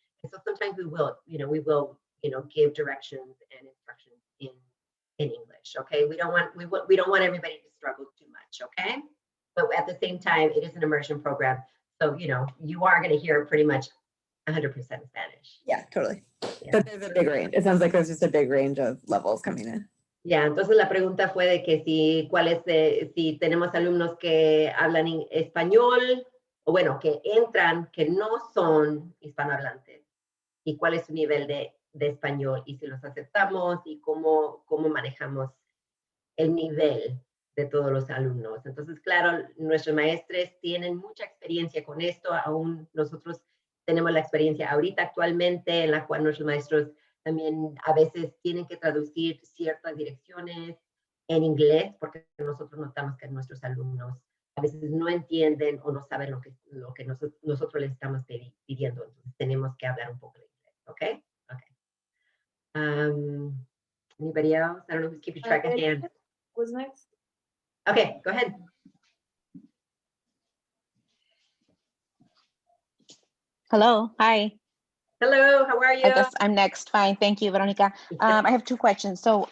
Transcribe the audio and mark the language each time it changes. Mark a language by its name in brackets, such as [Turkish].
[English] And so sometimes we will, you know, give directions and instructions in English. Okay, we don't want everybody to struggle too much. Okay, but at the same time, it is an immersion program, so you know you are going to hear pretty much 100% Spanish. Yeah, totally. Yeah. But there's a big range. It sounds like there's just a big range of levels coming in. [Spanish] Ya, entonces la pregunta fue de que si tenemos alumnos que hablan español, o bueno, que entran, que no son hispanohablantes, y cuál es su nivel de español, y si los aceptamos, y cómo manejamos el nivel de todos los alumnos. Entonces, claro, nuestros maestros tienen mucha experiencia con esto, aún nosotros tenemos la experiencia ahorita actualmente, en la cual nuestros maestros también a veces tienen que traducir ciertas direcciones en inglés, porque nosotros notamos que nuestros alumnos a veces no entienden o no saben lo que nosotros les estamos pidiendo. Entonces tenemos que hablar un poco de inglés, ¿ok? [English] Okay. Anybody else? I don't know who's keeping track of hands. Who's next? Okay, go ahead. Hello, hi. Hello, how are you? I guess I'm next. Fine, thank you, Veronica. I have 2 questions. So